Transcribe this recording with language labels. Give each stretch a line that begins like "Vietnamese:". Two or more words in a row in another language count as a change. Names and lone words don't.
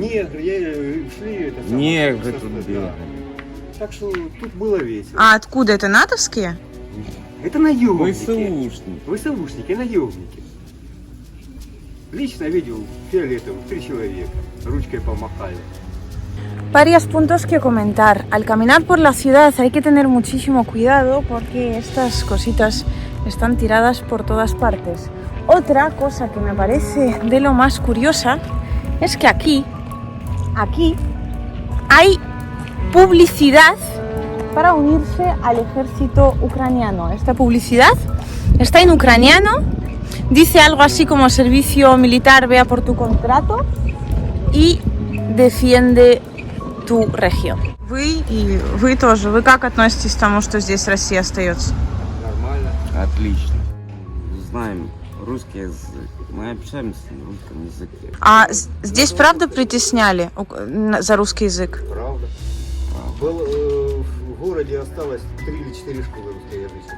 Russian: негры, шли это самое, Негры просто, тут да. бегали. Так что тут было весело. А откуда это, натовские? Это наемники. ВСУшники. ВСУшники, наемники. Лично видел фиолетовых 3 человека. Ручкой помахали.
Spanish: Varios puntos que comentar. Al caminar por la ciudad hay que tener muchísimo cuidado porque estas cositas están tiradas por todas partes. Otra cosa que me parece de lo más curiosa es que aquí hay publicidad para unirse al ejército ucraniano. Esta publicidad está en ucraniano, dice algo así como servicio militar, vea por tu contrato y defiende tu región.
Russian: Вы тоже. Вы как относитесь к тому, что здесь Россия остается? Нормально. Отлично. Знаем русский язык. Мы общаемся на русском языке. А здесь правда притесняли за русский язык? Правда. В городе осталось 3 или 4 школы русскоязычных.